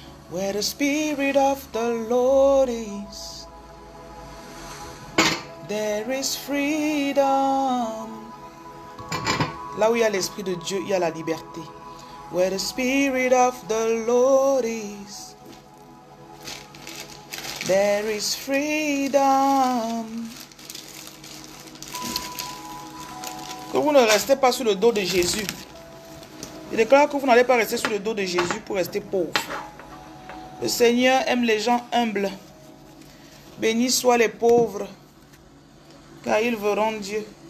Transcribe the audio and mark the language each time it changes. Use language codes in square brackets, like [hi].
[fr] Where the Spirit of the Lord is, there is freedom. Là où il y a l'Esprit de Dieu, il y a la liberté. [en] Where the Spirit of the Lord is, there is freedom. [fr] Que vous ne restez pas sur le dos de Jésus. Je déclare que vous n'allez pas rester sur le dos de Jésus pour rester pauvre. Le Seigneur aime les gens humbles. Bénis soient les pauvres, car ils verront Dieu.